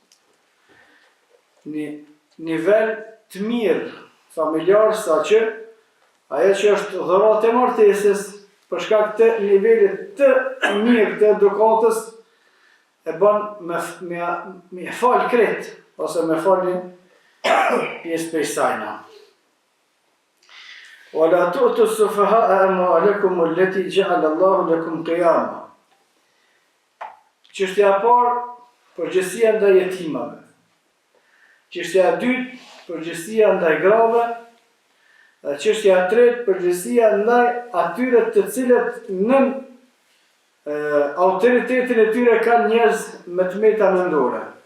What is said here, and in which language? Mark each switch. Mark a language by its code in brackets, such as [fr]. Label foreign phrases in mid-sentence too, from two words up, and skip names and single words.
[sq] Një nivel të mirë familjar, saqë ajo që është dhuratë e martesës për shkak të nivelit të mirë të edukatës e bën me fal krejt ose me falin pjesë prej sajna. [ar] ولا تؤتوا السفهاء أموالكم التي جعل الله لكم قياما. [sq] Çështja e parë, përgjegjësia ndaj jetimave. Çështja e dytë, përgjegjësia ndaj grave. Dhe çështja e tretë, përgjegjësia ndaj atyre të cilët në autoritetin e tyre kanë njerëz me tmeta mendore.